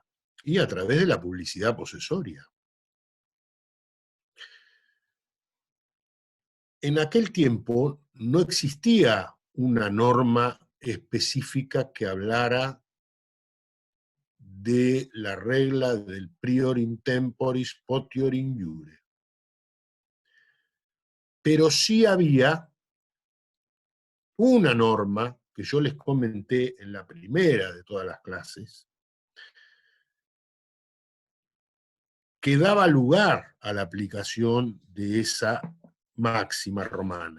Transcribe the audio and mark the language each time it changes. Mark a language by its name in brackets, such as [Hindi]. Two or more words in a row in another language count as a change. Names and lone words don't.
[Spanish] Y a través de la publicidad posesoria. En aquel tiempo no existía una norma específica que hablara de la regla del [Latin] prior in temporis potior in iure. [Spanish] Pero sí había una norma que yo les comenté en la primera de todas las clases, que daba lugar a la aplicación de esa máxima romana.